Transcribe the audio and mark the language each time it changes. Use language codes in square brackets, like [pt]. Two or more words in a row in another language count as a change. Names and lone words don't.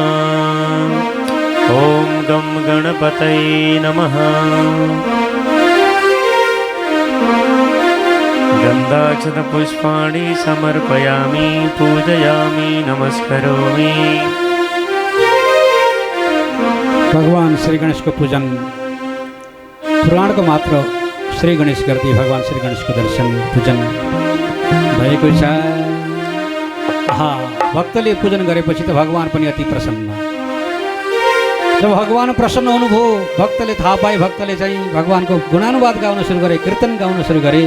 [sa] ॐ गं गणपतये नमः। गन्धाक्षतपुष्पाणि समर्पयामि, पूजयामि, नमस्करोमि। [ne] भगवान् श्री गणेशको पूजन पुराणको मात्र श्री गणेश गर्दै भगवान् श्री गणेशको दर्शन पूजन भएको छ। भक्तले पूजन गरेपछि त भगवान् पनि अति प्रसन्न। जब भगवान् प्रसन्न हुनुभयो भक्तले थाहा पाए, भक्तले चाहिँ भगवान्को गुणानुवाद गाउन सुरु गरे, कीर्तन गाउन सुरु गरे।